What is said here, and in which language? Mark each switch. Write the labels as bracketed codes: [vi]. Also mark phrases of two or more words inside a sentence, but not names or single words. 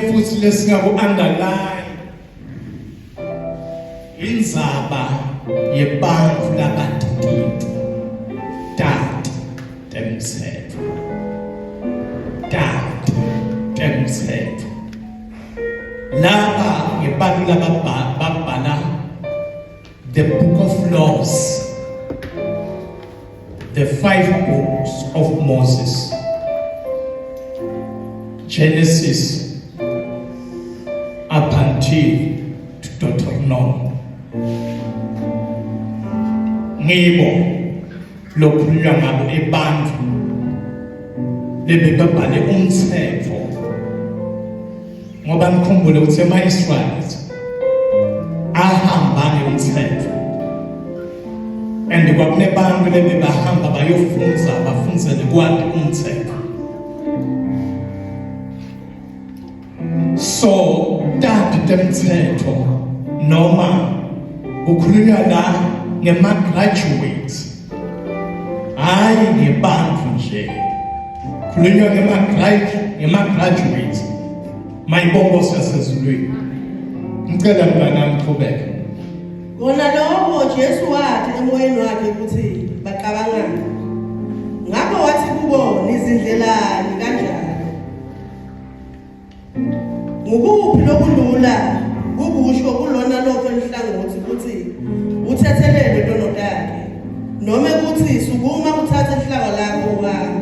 [ss] futhi lesingaku underline indzaba yebantfu labatitfu tati temtsetfo laba ngebantfu lababhala [en] the book of laws, the 5 books of Moses, Genesis up until Deuteronomy. [ss] Ngibo lokhulunywa ngabo ebantfu lebebabhale umtsetfo ngoba ngikhumbule ukuthi ama-Israyeli ahamba ngemtsetfo and kwakunebantu lebebahamba bayofunza bafundzele kwati umtsetfo. So tati temtsetfo noma kukhulunywa la ngema-graduates hayi ngebantfu nje kukhulunywa ngema-graduates mayibongosi yasezulwini. Ngicela mntanami qhubeka. Kona lokho Jesu wathi emoyeni wakhe ukuthi baqabangane. Ngakho wathi kubo nizindlelani kanjani? Ngukuphi lokulula kukusho kulona lokho elihlangothi ukuthi uthethelele ntondakhe noma ukuthi sukuma uthathe ihlaka lakho uhambe.